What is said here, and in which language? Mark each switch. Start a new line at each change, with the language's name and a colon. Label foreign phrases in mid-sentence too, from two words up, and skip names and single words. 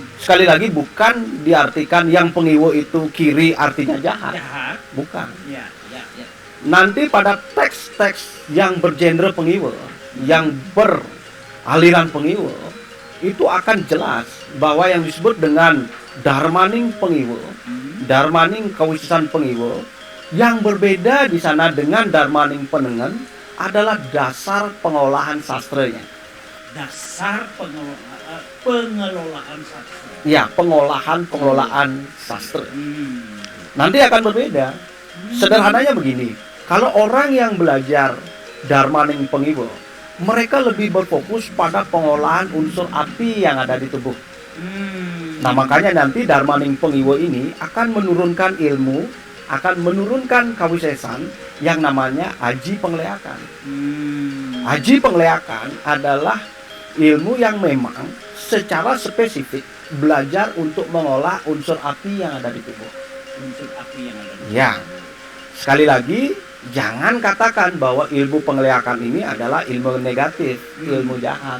Indonesian: Sekali lagi bukan diartikan yang pengiwa itu kiri artinya jahat. Jahat. Bukan. Ya, ya, ya. Nanti pada teks-teks yang bergenre pengiwa, yang beraliran pengiwa, itu akan jelas bahwa yang disebut dengan dharmaning pengiwa, Hmm. dharmaning kawisesan pengiwa, yang berbeda di sana dengan dharmaning penengan adalah dasar pengolahan sastranya. Dasar pengelolaan sastra. Ya, pengelolaan sastra. Hmm. Nanti akan berbeda. Sederhananya begini, kalau orang yang belajar dharmaning pengiwa, mereka lebih berfokus pada pengolahan unsur api yang ada di tubuh. Hmm. Nah, makanya nanti dharmaning pengiwa ini akan menurunkan ilmu, akan menurunkan kawisesan yang namanya aji pengleakan. Hmm. Aji pengleakan adalah ilmu yang memang secara spesifik belajar untuk mengolah unsur api yang ada di tubuh. Unsur api yang ada. Ya, sekali lagi jangan katakan bahwa ilmu pengleakan ini adalah ilmu negatif, ilmu jahat.